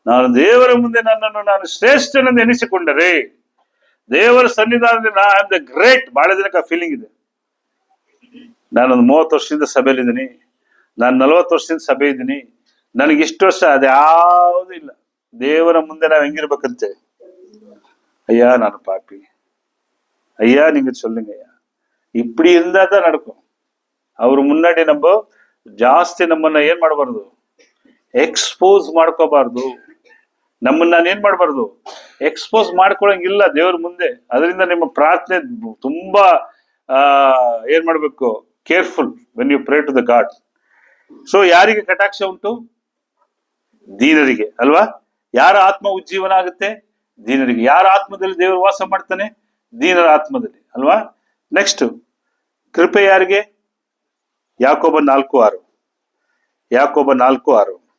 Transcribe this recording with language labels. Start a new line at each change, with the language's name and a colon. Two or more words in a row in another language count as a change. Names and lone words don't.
Kannada: ನಾನು ದೇವರ ಮುಂದೆ ನನ್ನನ್ನು ನಾನು ಶ್ರೇಷ್ಠನೆಂದು ಎನಿಸಿಕೊಂಡರೆ, ದೇವರ ಸನ್ನಿಧಾನದಲ್ಲಿ
English: I am the great.
Kannada: ಬಹಳ ಜನಕ್ಕೆ ಆ ಫೀಲಿಂಗ್ ಇದೆ. ನಾನೊಂದು 30 ವರ್ಷದಿಂದ ಸಭೆಯಲ್ಲಿದ್ದೀನಿ, ನಾನು 40 ವರ್ಷದಿಂದ ಸಭೆ ಇದ್ದೀನಿ, ನನಗೆ ಇಷ್ಟು ವರ್ಷ, ಅದ್ಯಾವುದೂ ಇಲ್ಲ. ದೇವರ ಮುಂದೆ ನಾವು ಹೆಂಗಿರ್ಬೇಕಂತೆ,
Tamil: ஐயா நான் பாப்பி, ஐயா நீங்க சொல்லுங்க ஐயா, இப்படி இருந்தா தான் நடக்கும்.
Kannada: ಅವ್ರ ಮುನ್ನಾಡಿ ಜಾಸ್ತಿ ನಮ್ಮನ್ನ ಏನ್ ಮಾಡಬಾರ್ದು, ಎಕ್ಸ್ಪೋಸ್ ಮಾಡ್ಕೋಬಾರ್ದು. ನಮ್ಮನ್ನ ನಾನು ಏನ್ ಮಾಡಬಾರ್ದು, ಎಕ್ಸ್ಪೋಸ್ ಮಾಡ್ಕೊಳಂಗಿಲ್ಲ ದೇವ್ರ ಮುಂದೆ. ಅದರಿಂದ ನಿಮ್ಮ ಪ್ರಾರ್ಥನೆ ತುಂಬಾ ಏನ್ ಮಾಡ್ಬೇಕು,
English: careful when you pray to the god.
Kannada: ಸೊ ಯಾರಿಗೆ ಕಟಾಕ್ಷ ಉಂಟು? ದೀನರಿಗೆ ಅಲ್ವಾ? ಯಾರ ಆತ್ಮ ಉಜ್ಜೀವನ ಆಗುತ್ತೆ? ದೀನರಿಗೆ. ಯಾರ ಆತ್ಮದಲ್ಲಿ ದೇವರು ವಾಸ ಮಾಡ್ತಾನೆ? ದೀನರ ಆತ್ಮದಲ್ಲಿ ಅಲ್ವಾ? ನೆಕ್ಸ್ಟ್ ಕೃಪೆ ಯಾರಿಗೆ? ಯಾಕೋಬ 4:6. ಯಾಕೋಬ 4:6.